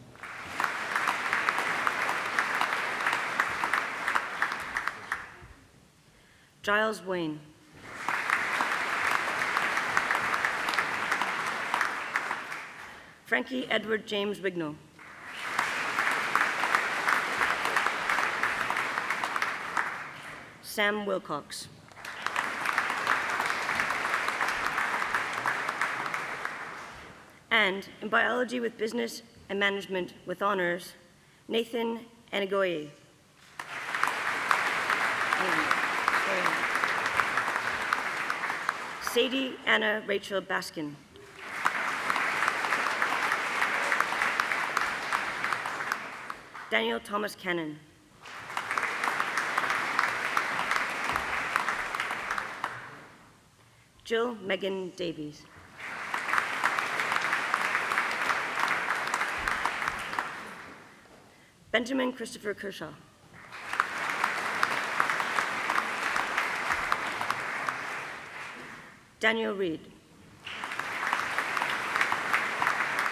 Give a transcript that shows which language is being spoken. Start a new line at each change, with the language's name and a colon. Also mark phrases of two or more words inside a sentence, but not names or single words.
English: Giles Wayne. Frankie Edward James Wignall. Sam Wilcox. And in biology with business and management with honors, Nathan Anigoye. Sadie Anna Rachel Baskin. Daniel Thomas Cannon. Jill Megan Davies. Benjamin Christopher Kershaw. Daniel Reed.